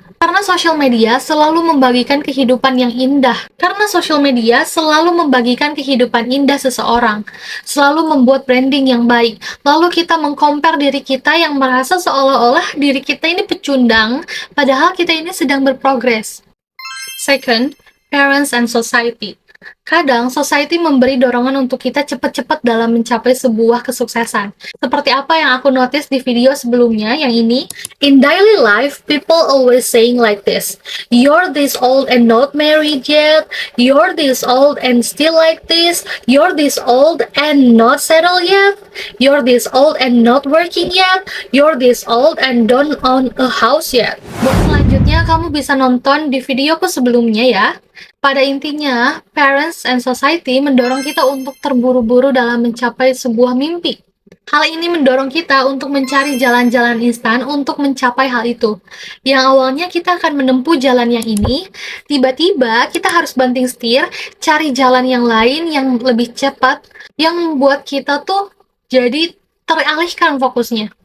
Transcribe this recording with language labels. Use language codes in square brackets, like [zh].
[id] Karena sosial media selalu membagikan kehidupan yang indah. Karena sosial media selalu membagikan kehidupan indah seseorang. Selalu membuat branding yang baik. Lalu kita mengcompare diri kita yang merasa seolah-olah diri kita ini pecundang, padahal kita ini sedang berprogres. [en] Second, parents and society. [id] Kadang, society memberi dorongan untuk kita cepat-cepat dalam mencapai sebuah kesuksesan. Seperti apa yang aku notice di video sebelumnya, yang ini. [en] In daily life, people always saying like this, "You're this old and not married yet. You're this old and still like this. You're this old and not settled yet. You're this old and not working yet. You're this old and don't own a house yet." [id] Buat selanjutnya, kamu bisa nonton di videoku sebelumnya ya. Pada intinya, [en] parents and society [id] mendorong kita untuk terburu-buru dalam mencapai sebuah mimpi. Hal ini mendorong kita untuk mencari jalan-jalan instan untuk mencapai hal itu. Yang awalnya kita akan menempuh jalan yang ini, tiba-tiba kita harus banting setir, cari jalan yang lain yang lebih cepat, yang membuat kita tuh jadi teralihkan fokusnya.